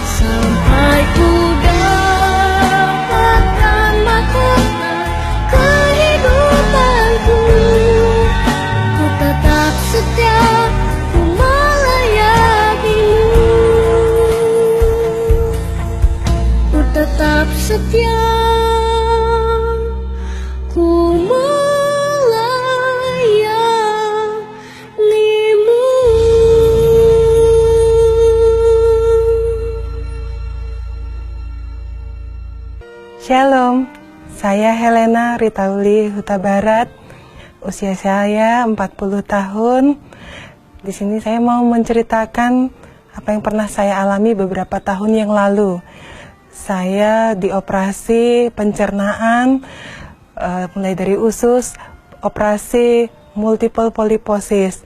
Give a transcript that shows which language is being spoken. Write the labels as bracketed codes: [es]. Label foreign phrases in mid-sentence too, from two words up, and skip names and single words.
[id] Sampai ku dapatkan mahkota kehidupanku, ku tetap setia, ku melayakimu. Ku tetap setia, ku melayanimu. Shalom, saya Helena Ritauli Huta Barat. Usia saya 40 tahun. Di sini saya mau menceritakan apa yang pernah saya alami beberapa tahun yang lalu. Saya dioperasi pencernaan, mulai dari usus, operasi [en] multiple poliposis.